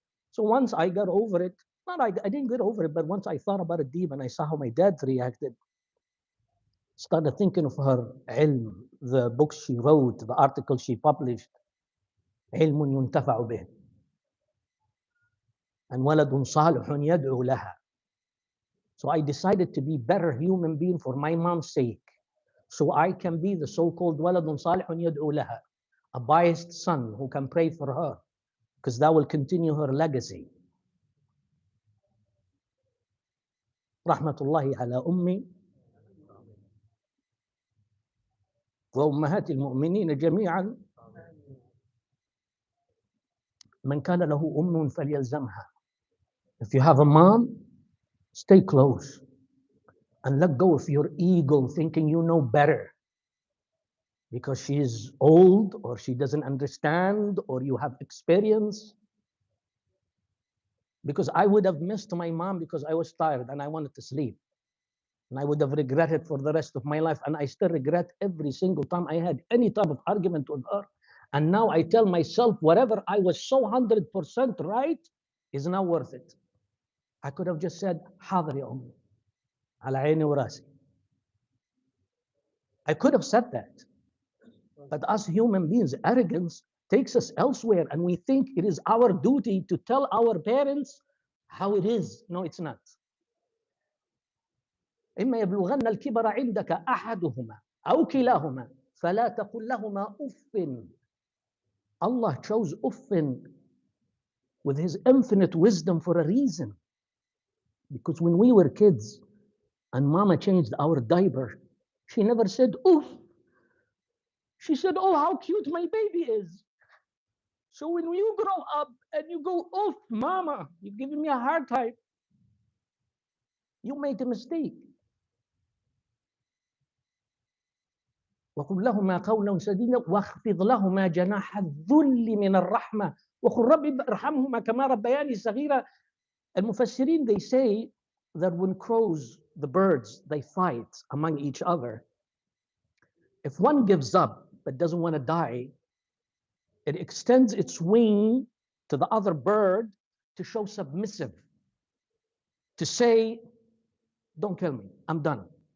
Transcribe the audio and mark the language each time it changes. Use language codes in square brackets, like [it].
[en] So once I got over it, I didn't get over it, but once I thought about it deep and I saw how my dad reacted, started thinking of her ilm, the books she wrote, the articles she published, [ar] علم ينتفع به [en] and [ar] ولد صالح يدعو لها. [en] So I decided to be a better human being for my mom's sake, so I can be the so-called [ar] ولد صالح يدعو لها, [en] a biased son who can pray for her, because that will continue her legacy. [ar] رحمة الله على أمي وأمهات المؤمنين جميعا. من كان له أم فليلزمها. [en] If you have a mom, stay close and let go of your ego thinking you know better because she's old or she doesn't understand or you have experience. Because I would have missed my mom because I was tired and I wanted to sleep. And I would have regretted for the rest of my life. And I still regret every single time I had any type of argument with her. And now I tell myself, whatever I was so 100% right is not worth it. I could have just said, [ar] حاضر يا أمي على عيني وراسي. [en] I could have said that. But us human beings, arrogance takes us elsewhere. And we think it is our duty to tell our parents how it is. No, it's not. [ar] إما يبلغن الكبر عندك أحدهما أو كلاهما فلا تقل لهما أف. [en] Allah chose uffin with His infinite wisdom for a reason. Because when we were kids and Mama changed our diaper, she never said oof. She said, oh, how cute my baby is. So when you grow up and you go, oof, Mama, you're giving me a hard time, you made a mistake. [ar] وقل لهما قولا سديدا واخفض لهما جناح الذل من الرحمة وقل رب ارحمهما كما ربياني صغيرة. [en] المفسرين, they say that when crows, the birds, they fight among each other, if one gives up but doesn't want to die, it extends its wing to the other bird to show submissive, to say, don't kill me, I'm done.